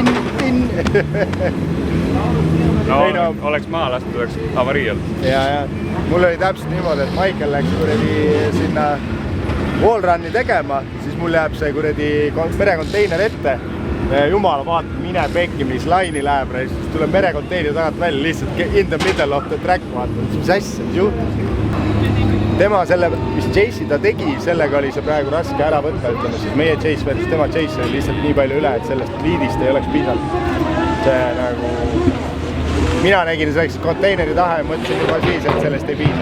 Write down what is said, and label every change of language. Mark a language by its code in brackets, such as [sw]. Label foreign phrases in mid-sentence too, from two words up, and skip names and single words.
[et] No oleks maha lastud, oleks avarii olnud. Ja mul oli täpselt niimoodi, et Michael läks kuradi sinna wallrun'i tegema, siis mul jääb see kuradi merekonteiner ette. Jumala vaata, mine pekki, mis laini läheb, siis tuleb merekonteiner tagant välja, lihtsalt [en] in the middle of the track [et] vaata, mis asja, mis juhtus. Tema selle, mis chase'i ta tegi, sellega oli see praegu raske ära võtta, ütleme, siis meie [en] chase versus [et] tema chase oli lihtsalt nii palju üle, et sellest liidist ei oleks piisanud. See nagu... Mina nägin selleks konteineri taha ja mõtlesin juba siis, et sellest ei piisa.